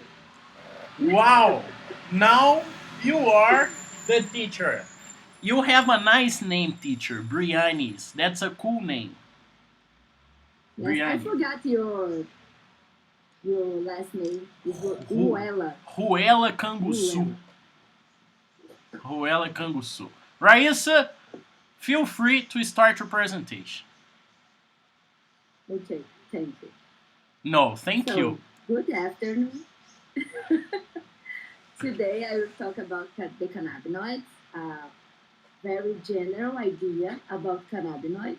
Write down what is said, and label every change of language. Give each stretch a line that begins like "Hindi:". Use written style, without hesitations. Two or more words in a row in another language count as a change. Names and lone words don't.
English: Wow. Now you are the teacher. You have a nice name, teacher. Brianis. That's a cool name. Yes, I Briani. forgot your last name. Is Ru- Ruela. Ruela Canguçu. Ruela. Ruela Canguçu. Rayssa, feel free to start your presentation. Okay, thank you. No, thank So, you. good afternoon. Today I will talk about the cannabinoids, a very general idea about cannabinoids.